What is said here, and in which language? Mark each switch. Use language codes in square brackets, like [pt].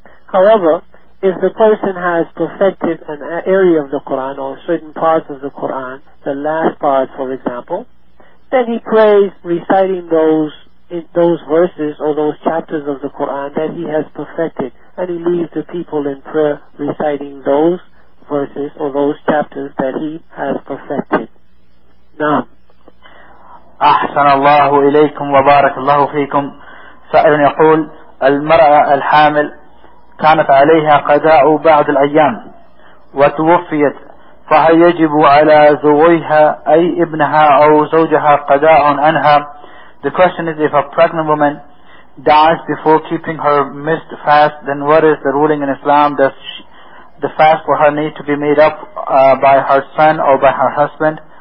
[en] However, if the person has perfected an area of the Quran or certain parts of the Quran, the last part, for example, then he prays reciting those verses or those chapters of the Quran that he has perfected, and he leaves the people in prayer reciting those verses or those chapters that he has perfected. Now, [ar] أحسن الله إليكم وبارك الله فيكم. سائل يقول: المرأة الحامل كانت عليها قضاء بعض الأيام وتوفيت، فهل يجب على زوجها أي ابنها أو زوجها قضاء عنها؟ [en] The question is: if a pregnant woman dies before keeping her missed fast, then what is the ruling in Islam? Does the fast for her need to be made up by her son or by her husband?